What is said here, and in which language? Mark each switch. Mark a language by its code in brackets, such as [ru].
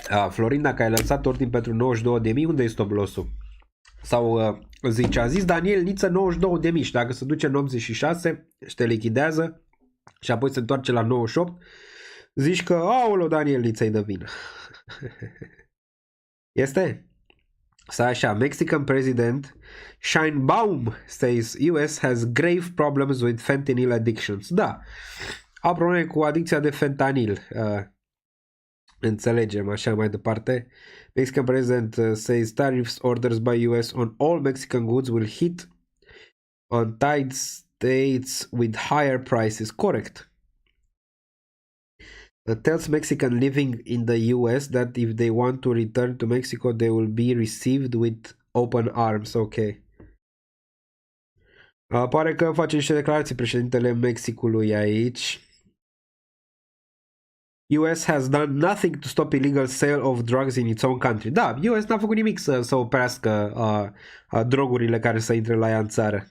[ro] Florin, dacă ai lăsat ordin pentru 92.000, unde e stop loss-ul? Sau zice, a zis Daniel Niță 92.000 și dacă se duce în 86 și te lichidează și apoi se întoarce la 98, zici că, aoleo, Daniel Niță-i dă vină. Este? Sau așa, [en] Mexican President Sheinbaum says US has grave problems with fentanyl addictions. [ro] Da, au probleme cu adicția de fentanil. Înțelegem, așa mai departe. [en] Mexican President says tariffs orders by US on all Mexican goods will hit on tied states with higher prices. Correct. Tells Mexican living in the US that if they want to return to Mexico, they will be received with open arms. Ok. [ro] Pare că face niște declarații președintele Mexicului aici. [en] US has done nothing to stop illegal sale of drugs in its own country. [ro] Da, US n-a făcut nimic să oprească drogurile care să intre la ea în țară.